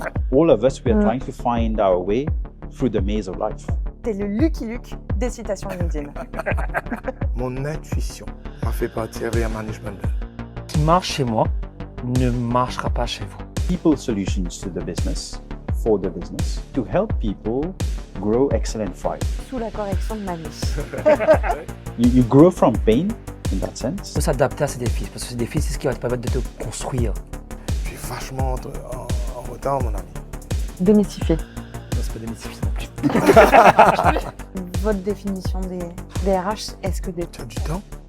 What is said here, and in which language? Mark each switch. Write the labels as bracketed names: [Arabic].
[English] All of us, we are trying to find our way through the maze of life. [French] T'es le Lucky Luke des citations LinkedIn. Mon intuition m'a fait partir vers Management. Ce qui marche chez moi ne marchera pas chez vous. [English] People solutions to the business, for the business, to help people grow, excel and thrive. [French] Sous la correction de Manish. [English] You grow from pain in that sense. [French] Il faut s'adapter à ces défis, parce que ces défis, c'est ce qui va te permettre de te construire. Je suis vachement en retard, mon ami. Démystifier. Non, c'est pas démystifié non plus. Votre définition des RH, est-ce que des... Tu as du temps?